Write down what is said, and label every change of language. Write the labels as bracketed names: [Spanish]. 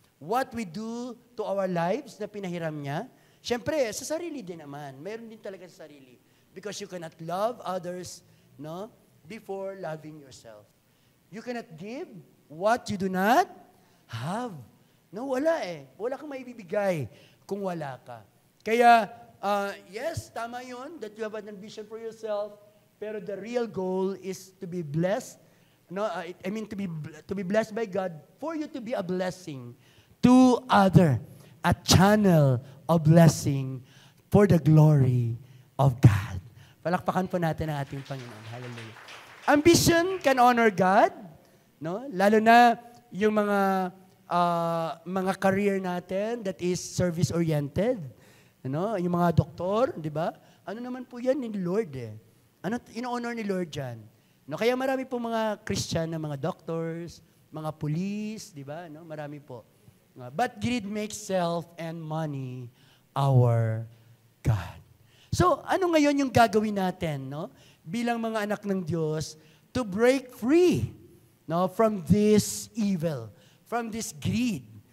[English] What we do to our lives [Filipino] na pinahiram niya. Siyempre, sa sarili din naman. Meron din talaga sa sarili. [English] Because you cannot love others, no, before loving yourself. You cannot give what you do not have. [Filipino] No, wala eh. Wala kang maibibigay kung wala ka. [English] Kaya, yes, [Filipino] tama yun [English] that you have an ambition for yourself, [Filipino] pero [English] the real goal is to be blessed. No, to be blessed by God, for you to be a blessing to other, a channel of blessing for the glory of God. [Filipino] Palakpakan po natin ang ating Panginoon. [English] Hallelujah. Ambition can honor God, no? [Filipino] Lalo na yung mga career natin [English] that is service-oriented. [Filipino] Ano? Yung mga doktor, di ba? Ano naman po yan ni Lord eh? Ano in-honor ni Lord dyan? No, kaya marami po mga Christian na mga doctors, mga police, di ba? No, marami po. [English] But greed makes self and money our God. [Filipino] So, ano ngayon yung gagawin natin, no? Bilang mga anak ng Diyos [English] to break free, no, from this evil, from this greed.